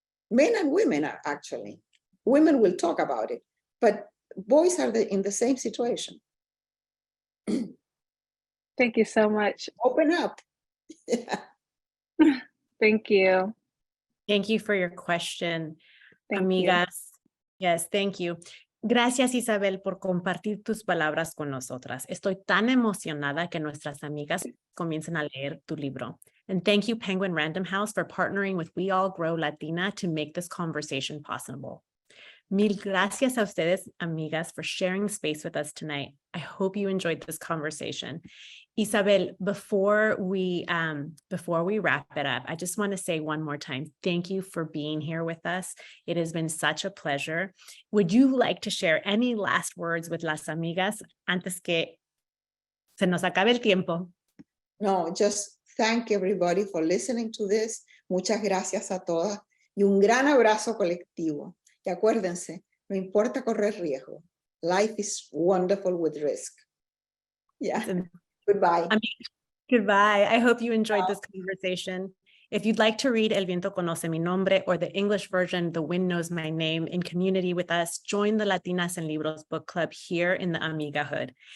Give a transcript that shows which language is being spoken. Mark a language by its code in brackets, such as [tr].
[en] Men and women are actually. Women will talk about it, but boys are in the same situation. Thank you so much. Open up. Thank you. Thank you for your question, Thank you. amigas. Yes, thank you. [es] Gracias, Isabel, por compartir tus palabras con nosotras. Estoy tan emocionada que nuestras amigas comiencen a leer tu libro. [en] And thank you, Penguin Random House, for partnering with We All Grow Latina to make this conversation possible. [es] Mil gracias a ustedes, amigas, [en] for sharing space with us tonight. I hope you enjoyed this conversation. Isabel, before we wrap it up, I just want to say one more time, thank you for being here with us. It has been such a pleasure. Would you like to share any last words with [es] las amigas antes que se nos acabe el tiempo? [en] No, just thank everybody for listening to this. [es] Muchas gracias a todas y un gran abrazo colectivo. Y acuérdense, no importa correr riesgo. [en] Life is wonderful with risk. Yeah. Goodbye. Goodbye. I hope you enjoyed this conversation. If you'd like to read El Viento Conoce Mi Nombre or the English version, The Wind Knows My Name, in community with us, join the Latinas en Libros book club here in the Amigahood.